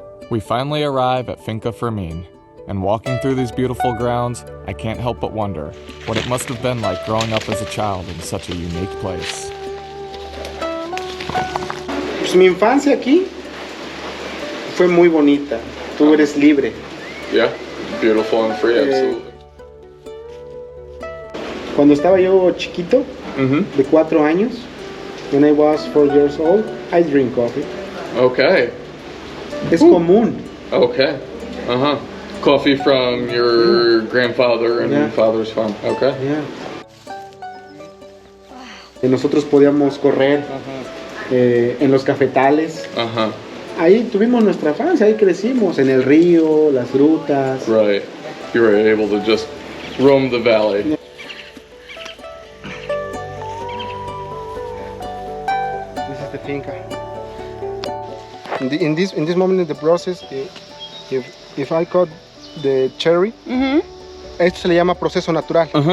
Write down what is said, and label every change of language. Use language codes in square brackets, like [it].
[en] We finally arrive at Finca Fermin, and walking through these beautiful grounds, I can't help but wonder what it must have been like growing up as a child in such a unique place. [es] Pues mi infancia aquí fue muy bonita. Tú eres libre. [en] Yeah? beautiful and free, absolutely. [es] Cuando estaba yo chiquito, de 4 años, [en] when I was 4 years old, I drink coffee. Okay. [es] Es común. [en] Okay. Coffee from your grandfather and father's farm. Okay. Yeah. [es] Y nosotros podíamos correr en los cafetales. Ahí tuvimos nuestra infancia, ahí crecimos, en el río, las grutas. [en] Right. You were able to just roam the valley. Yeah. This is the finca. In this moment in the process, if I cut the cherry, [es] esto se le llama proceso natural.